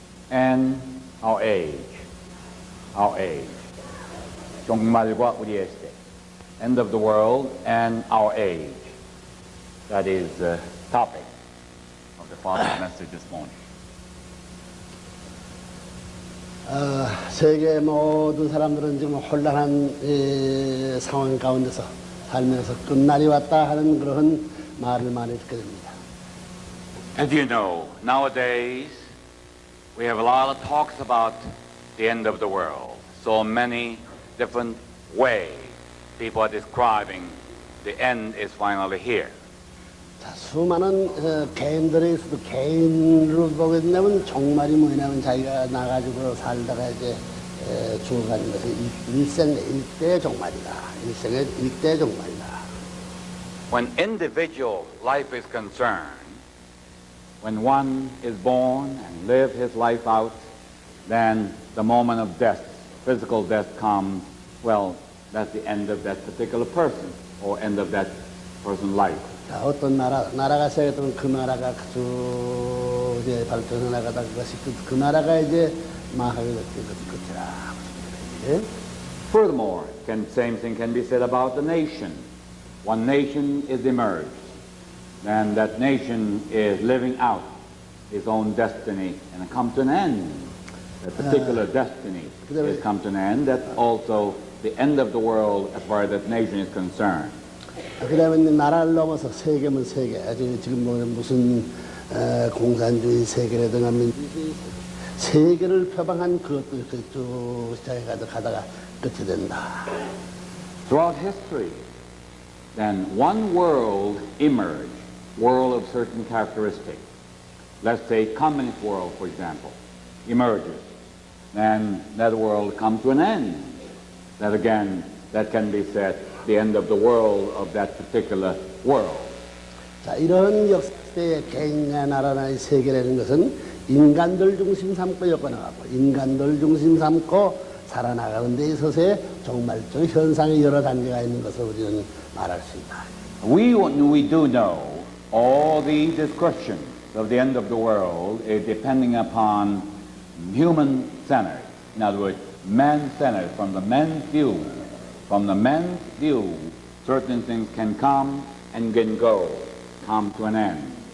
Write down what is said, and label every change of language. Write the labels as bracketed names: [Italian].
[English] And our age. Our age. [Korean] 정말과 우리의 시대. [English] End of the world and our age. That is the topic of the Father's message this morning. [Korean] 세계 모든 사람들은 지금 혼란한 상황 가운데서 살면서 끝날이 왔다 하는 그런 말을 많이 듣게 됩니다. [English] As you know, nowadays we have a lot of talks about the end of the world. So many different ways people are describing the end is finally here. [Korean] 자, 수많은 개인들에 있어도 개인으로 보게 된다면 종말이 뭐냐면 자기가 나가지고 살다가 이제 죽어가는 것이 일생의 일대의 종말이다. 일생의 일대의 종말이다. [English] When individual life is concerned, when one is born and live his life out, then the moment of death, physical death comes, well, that's the end of that particular person or end of that person's life. [Korean] 자, 어떤 나라가 시작했던 그 나라가 쭉 이제 발전해 나가다 그것이 그 나라가 이제 망하게 될 것이 끝이라. [English] Furthermore, same thing can be said about the nation. One nation is emerged, and that nation is living out its own destiny and come to an end. That particular destiny has come to an end. That's also the end of the world as far as that nation is concerned. [Korean] 그 다음에 나라를 넘어서 세계면 세계. 지금 뭐 무슨 공산주의 세계라든가 민주주의 세계를 표방한 그것도 쭉 가다가 끝이 된다. [English] Throughout history, then one world emerged, world of certain characteristics. Let's say communist world, for example, emerges. And that world comes to an end. That again, that can be said, the end of the world of that particular world. [Korean] 자, 이런 역사의 개인이나 나라나 세계라는 것은 인간들 중심 삼고 여건하고 인간들 중심 삼고 살아나가는 데 있어서의 종말적 현상의 여러 단계가 있는 것을 우리는 말할 수 있다. [English] We do know all these descriptions of the end of the world is depending upon human-centered. In other words, man-centered, from the man's view. From the man's view, certain things can come and can go, come to an end.